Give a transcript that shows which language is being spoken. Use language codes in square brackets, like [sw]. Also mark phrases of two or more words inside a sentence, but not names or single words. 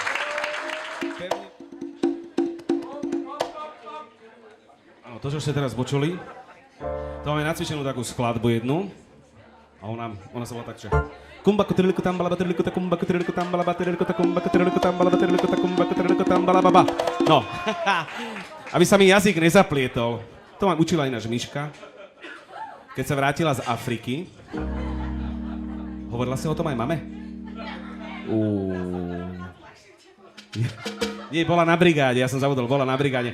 [sk] Áno, to, čo ste teraz počuli, to máme nacvičenú takú skladbu jednu. A ona sa volá tak, že kumba kutriliku tambala batriliku ta kumba kutriliku tambala batriliku ta kumba kutriliku tambala batriliku ta kumba kutriliku tambala baba. No, aby sa mi jazyk nezaplietol. To ma učila ináč Miška, keď sa vrátila z Afriky. Hovorila si o tom aj mame? Nie, bola na brigáde, ja som zabudol, bola na brigáde.